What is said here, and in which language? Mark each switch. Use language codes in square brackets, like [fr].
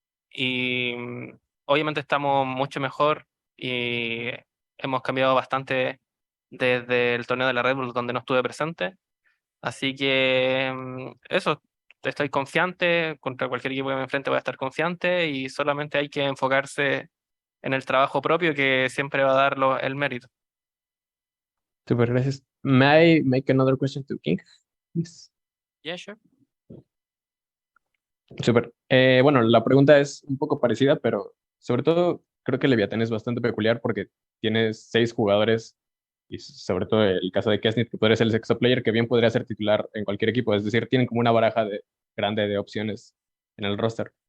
[es] Y obviamente estamos mucho mejor y hemos cambiado bastante desde el torneo de la Red Bull donde no estuve presente. Así que eso, estoy confiante, contra cualquier equipo que me enfrente voy a estar confiante y solamente hay que enfocarse en el trabajo propio que siempre va a dar el mérito. Super, gracias. [en] May I make another question to King? Yes. Yeah, sure. [es] Super. Bueno, la pregunta es un poco parecida, pero sobre todo creo que Leviatán es bastante peculiar porque tiene 6 jugadores y sobre todo el caso de Kesnit, que podría ser el sexto player, que bien podría ser titular en cualquier equipo. Es decir, tienen como una baraja grande de opciones en el roster.